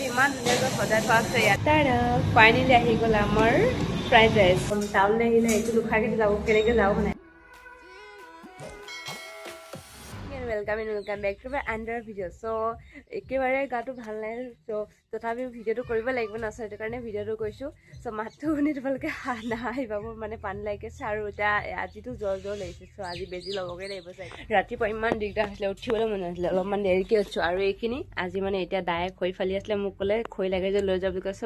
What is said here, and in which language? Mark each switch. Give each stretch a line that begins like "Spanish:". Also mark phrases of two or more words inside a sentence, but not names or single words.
Assamese: ইমান ধুনীয়াকৈ সজাই থোৱা আছে ইয়াত। ফাইনেলি আহি গ'ল আমাৰ ফ্ৰাইড ৰাইচ। টাউনলৈ আহিলে এইটো নোখোৱাকৈ যাব কেনেকৈ যাওঁ মানে।
English: welcome back to my another video.
Assamese: সো একেবাৰে গাটো ভাল নাই সো তথাপিও ভিডিওটো কৰিব লাগিব না, সো সেইটো কাৰণে ভিডিওটো কৰিছোঁ। সো মাতটো শুনি তোমালোকে নাহিবা, মোৰ মানে পানী লাগিছে আৰু এতিয়া আজিতো জ্বৰ লাগিছে। সো আজি বেজি ল'বগৈ লাগিব চাগে। ৰাতিপুৱা ইমান দিগদাৰ হৈছিলে, উঠিবলৈ মন নাছিলে, অলপমান দেৰিকৈ উঠিছোঁ। আৰু এইখিনি আজি মানে এতিয়া দায়ে খৰি ফালি আছিলে, মোক ক'লে খৰি লাগে যে লৈ যাওঁ বুলি কৈছে।